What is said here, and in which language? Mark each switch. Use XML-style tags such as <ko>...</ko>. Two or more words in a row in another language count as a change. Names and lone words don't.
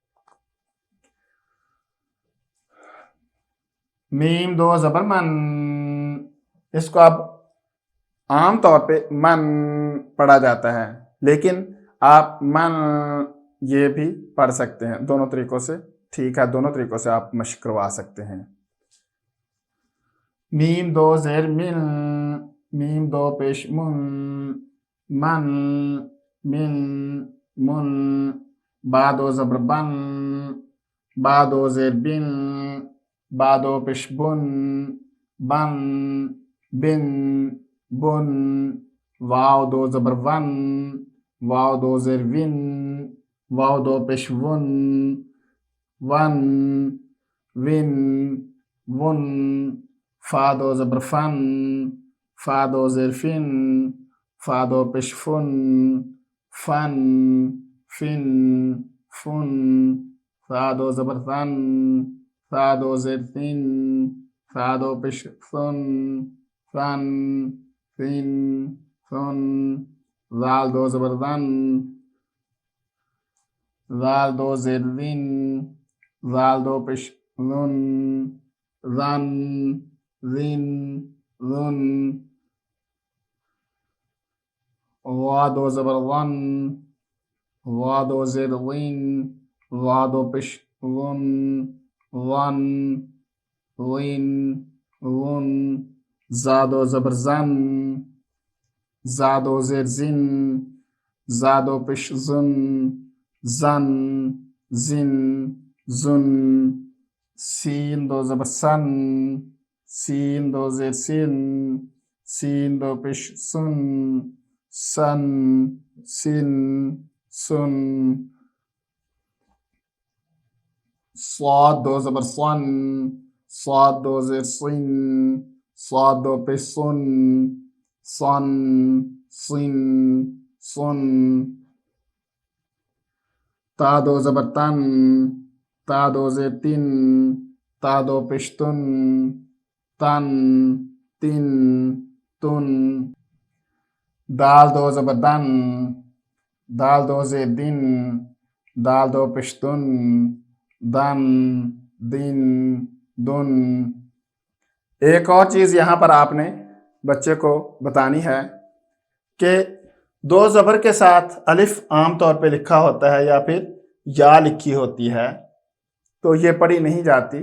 <ur>میم 2 زبر من، اس کو اب عام طور پہ من پڑھا جاتا ہے، لیکن آپ من یہ بھی پڑھ سکتے ہیں، دونوں طریقوں سے ٹھیک ہے، دونوں طریقوں سے آپ مشق کروا سکتے ہیں۔ میم 2 زیر من، میم 2 پیش من، من من من، با 2 زبر بن، با 2 زیر بن، با 2 پیش بن، بن بن بن، واو 2 زبر ون، واو 2 زیر ون، واو 2 پیش ون، ون ون ون، فا 2 زبر فن، فا 2 زیر فن، فا 2 پیش فن، فن فن فن، فا 2 زبر فن، فا 2 زیر فن، فا 2 پیش فن، فن فن فن، زال 2 زبر ون، زال 2 زیر ون، زال 2 پیش ون، ون ون ون، وا 2 زبر ون، وا 2 زیر ون، وا 2 پیش ون، ون ون ون، زا 2 زبر زن، زا 2 زیر زن، زا 2 پیش زن، زن زن زن، سین دو زبر سن، سین دو زیر سین، سین دو پیش سن، سن، سن، سن. صاد دو زبر صن، صاد دو زیر صن، صاد دو پیش صن، صن، صن، صن. تا دو زبر تن، تا دو زیر تن، تا دو پیش تن، تن، تن، تن. دال دو زبر دن، دال دو زیر دن، دال دو پیش دن، دن، دن، دن. ایک اور چیز یہاں پر آپ نے بچے کو بتانی ہے کہ دو زبر کے ساتھ الف عام طور پہ لکھا ہوتا ہے یا پھر یا لکھی ہوتی ہے، تو یہ پڑھی نہیں جاتی.</ur>